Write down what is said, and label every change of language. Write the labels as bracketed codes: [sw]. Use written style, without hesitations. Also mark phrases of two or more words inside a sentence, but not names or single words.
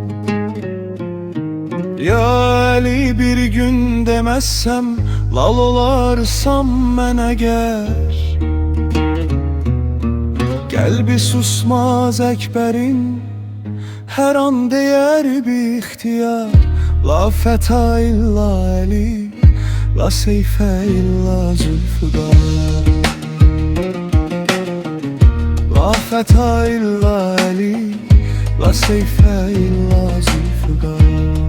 [az] Ya Ali bir gün deməzsəm lal olarsam mən əgər. Qəlbi susmaz Əkbərin her an değer bir ihtiyar. [ar] لا فتى إلا علي، لا سيف إلا ذو الفقار. لا فتى إلا علي، لا سيف إلا ذو الفقار.